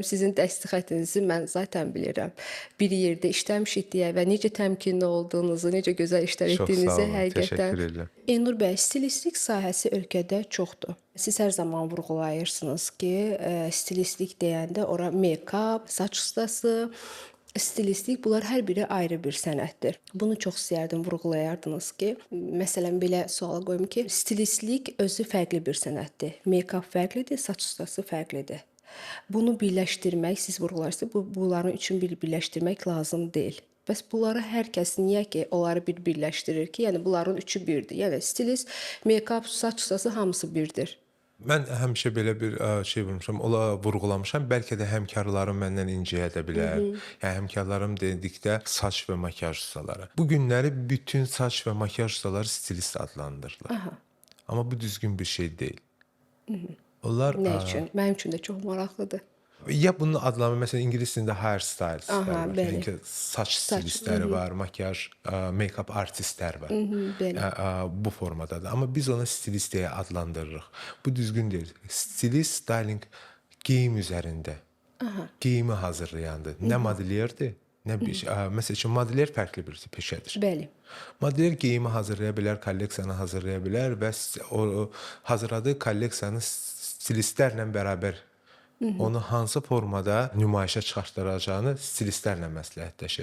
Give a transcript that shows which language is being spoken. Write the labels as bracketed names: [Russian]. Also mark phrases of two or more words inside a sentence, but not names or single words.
[Azerbaijani] Sizin dəstək xəttinizi mən zaten bilirəm. Bir yerdə işləmişik deyə və necə təmkinli olduğunuzu, necə gözəl işlər Çox sağ etdiyinizi olun, həqiqətən. təşəkkür edirəm. Elnur bəy, stilistlik sahəsi ölkədə çoxdur. Siz hər zaman vurğulayırsınız ki, stilistlik deyəndə ora make-up, saç ustası, stilistlik bunlar hər biri ayrı bir sənətdir. Bunu çox istəyərdim vurğulayardınız ki, məsələn belə sual qoyum ki, stilistlik özü fərqli bir sənətdir. Make-up fərqlidir, saç ustası fərqlidir. Bunu birləşdirmək, siz vurğularsınız, bunların üçün birləşdirmək lazım deyil. Bəs bunları hər kəs niyə ki, onları birləşdirir ki, yəni bunların üçü birdir. Yəni stilist, make-up, saç ustası hamısı birdir. Mən həmişə belə bir şey vurmuşam, ola vurğulamışam. Bəlkə də həmkarlarım məndən inciyə də bilər. Yəni həmkarlarım dedikdə saç və makiyaj ustaları. Bu günləri bütün saç və makiyaj ustaları stilist adlandırırlar. Aha. Amma bu düzgün bir şey deyil. Onlar Nə üçün? Mənim üçün də çox maraqlıdır. ya bunun adlanma, məsələn ingilis dilində hairstylistlər Aha, var. bəli. Yəni ki, saç stilistləri var, makiyaj, make-up artistlər var. Belə. Bu formadadır. Amma biz onu stilist deyə adlandırırıq. Bu düzgün deyil. Stilist, styling geyim üzərində. Geyimi hazırlayandır. Nə modellerdir, nə bir şey. Məsəl üçün modeller fərqli bir peşədir. Bəli. Modeller geyimi hazırlaya bilər, kolleksiyanı hazırlaya bilər və o hazırladığı kolleksiyanı stilistlərlə bərabər onu hansı formada nümayişə çıxartdıracağını stilistlərlə məsləhətləşir.